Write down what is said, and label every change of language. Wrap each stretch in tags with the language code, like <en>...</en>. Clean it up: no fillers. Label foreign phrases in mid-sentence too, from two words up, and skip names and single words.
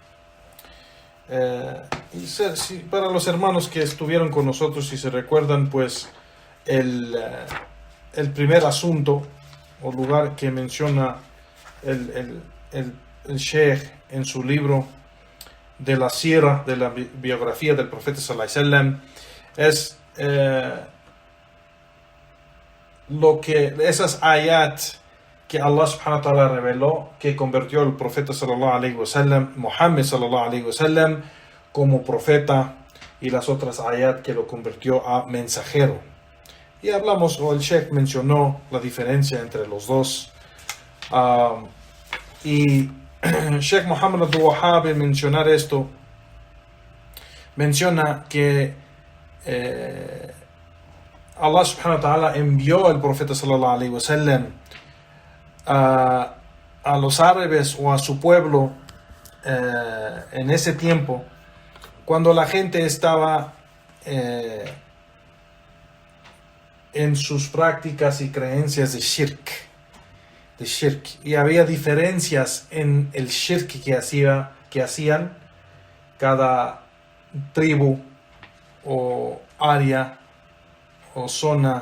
<es>Para los hermanos que estuvieron con nosotros, si se recuerdan, pues el primer asunto o lugar que menciona el Sheikh en su libro de la Sira, de la biografía del profeta</es> <ar>صلى الله عليه وسلم,</ar> <es>es esas ayat que Allah</es> <ar>سبحانه وتعالى</ar> <es>reveló, que convirtió al profeta</es> <ar>صلى الله عليه وسلم,</ar> <es>Muhammad</es> <ar>صلى الله عليه وسلم,</ar> <es>como profeta, y las otras ayat que lo convirtió a mensajero. Y hablamos, o el Sheikh mencionó la diferencia entre los dos. Y Sheikh Muhammad Abdul Wahhab, al mencionar esto, menciona que Allah</es> <ar>سبحانه وتعالى</ar> <es>envió al profeta</es> <ar>صلى الله عليه وسلم</ar> <es>a los árabes o a su pueblo en ese tiempo, cuando la gente estaba en sus prácticas y creencias de shirk, y había diferencias en el shirk que hacían cada tribu o área o zona.</es>